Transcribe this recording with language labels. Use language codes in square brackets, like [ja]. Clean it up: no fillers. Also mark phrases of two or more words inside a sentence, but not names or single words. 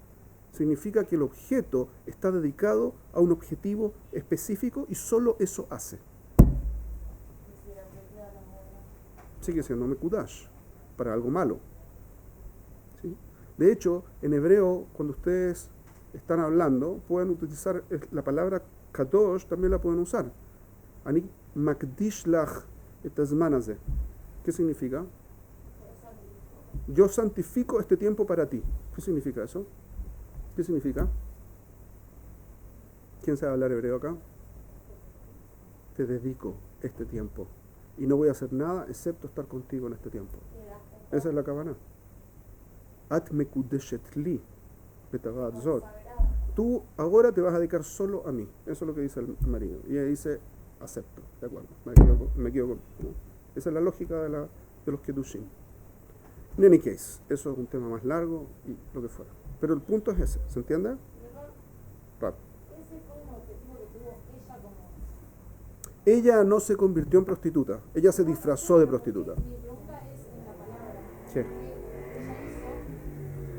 [es] Significa que el objeto está dedicado a un objetivo específico y solo eso hace. Sigue siendo Mekudash, para algo malo. ¿Sí? De hecho, en hebreo, cuando ustedes están hablando, pueden utilizar la palabra Kadosh, también la pueden usar. [he] אני מקדיש לך את הזמן הזה. [es] ¿Qué significa? Yo santifico este tiempo para ti. ¿Qué significa eso? ¿Qué significa? ¿Quién sabe hablar hebreo acá? Te dedico este tiempo y no voy a hacer nada excepto estar contigo en este tiempo. Esa es la Kavanah. [he] את מקודשת לי בטבעת זו. [es] Tú ahora te vas a dedicar solo a mí. Eso es lo que dice el marido. Y ella dice, acepto, de acuerdo, me quedo con, ¿no? Esa es la lógica de los kedushim. [en] In any case, [es] eso es un tema más largo y lo que fuera. Pero el punto es ese, ¿se entiende? Rab. Ese fue un objetivo que tuvo ella como... Ella no se convirtió en prostituta, ella se disfrazó de prostituta. Mi pregunta es en la palabra. Sí. Ella hizo,